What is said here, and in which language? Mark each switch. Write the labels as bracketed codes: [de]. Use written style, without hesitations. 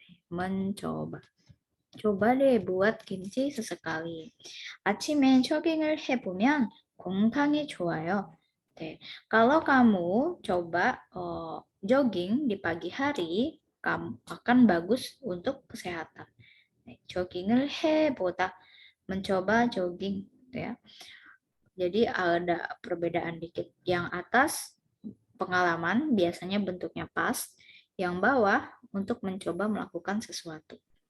[id] Mencoba. coba deh buat kimchi sesekali. [ko] 아침에 조깅을 해보면 건강에 좋아요. 네. [id] Kalau kamu coba jogging di pagi hari, kamu akan bagus untuk kesehatan. [ko] 네. 조깅을 해보다, [id] mencoba jogging, gitu ya. Jadi ada perbedaan dikit. Yang atas pengalaman biasanya bentuknya past, yang bawah untuk mencoba melakukan sesuatu.